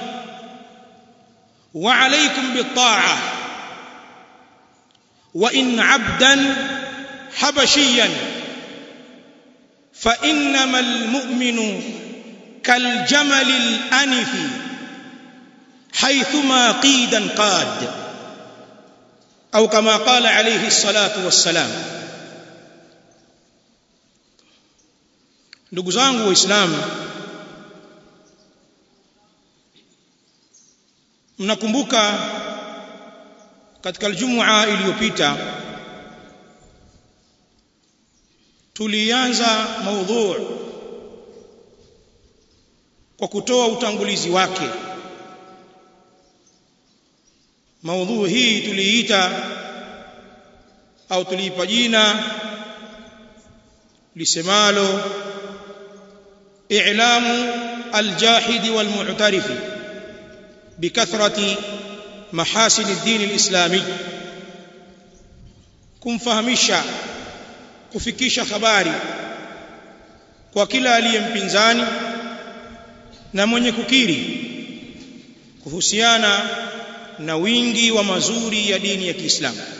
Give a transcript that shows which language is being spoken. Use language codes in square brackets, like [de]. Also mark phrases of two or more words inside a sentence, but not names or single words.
[ar] وعليكم بالطاعة، وإن عبدا حبشيا فإنما المؤمن كالجمل الأنف حيثما قيدا قاد، أو كما قال عليه الصلاة والسلام. [sw] Ndugu zangu Waislamu, mnakumbuka katika Ijumaa iliyopita tulianza maudhu kwa kutoa utangulizi wake. Maudhu hii tuliita au tuliipa jina lisemalo [ar] إعلام الجاحد والمعترف بكثرة محاسن الدين الإسلامي [sw] kumfahamisha kufikisha habari kwa kila aliyempinzani na mwenye kukiri kuhusiana na wingi wa mazuri ya dini ya Kiislamu.